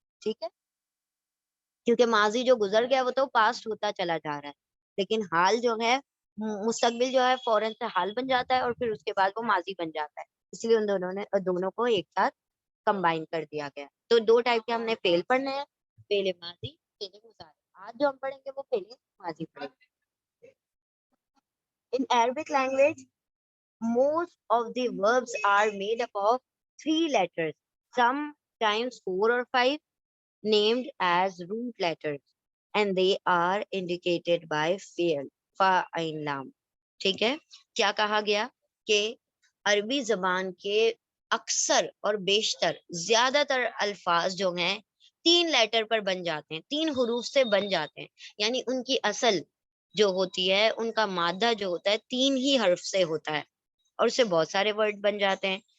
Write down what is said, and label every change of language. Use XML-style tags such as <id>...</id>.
<ur>ٹھیک ہے، کیونکہ ماضی جو گزر گیا وہ تو پاسٹ ہوتا چلا جا رہا ہے، لیکن حال جو ہے مستقبل جو ہے فوراً سے حال بن جاتا ہے اور پھر اس کے بعد وہ ماضی بن جاتا ہے. اس لیے ان دونوں کو ایک ساتھ کمبائن کر دیا گیا. تو 2 ٹائپ کے ہم نے فعل پڑھنے ہیں، فعل ماضی، فعل مضارع. آج جو ہم پڑھیں گے وہ فعل ماضی پڑھیں گے.</ur> <en>In Arabic language, most of the verbs are made up of 3 letters, sometimes 4 or 5, named as root letters, and they are indicated by fi'l, fa'in lam.</en> <ur>ٹھیک ہے، کیا کہا گیا کہ عربی زبان کے اکثر اور بیشتر زیادہ تر الفاظ جو ہیں 3 لیٹر پر بن جاتے ہیں، 3 حروف سے بن جاتے ہیں. یعنی ان کی اصل جو ہوتی ہے، ان کا مادہ جو ہوتا ہے 3 ہی حرف سے ہوتا ہے، اور اس سے بہت سارے ورڈ بن جاتے ہیں.</ur>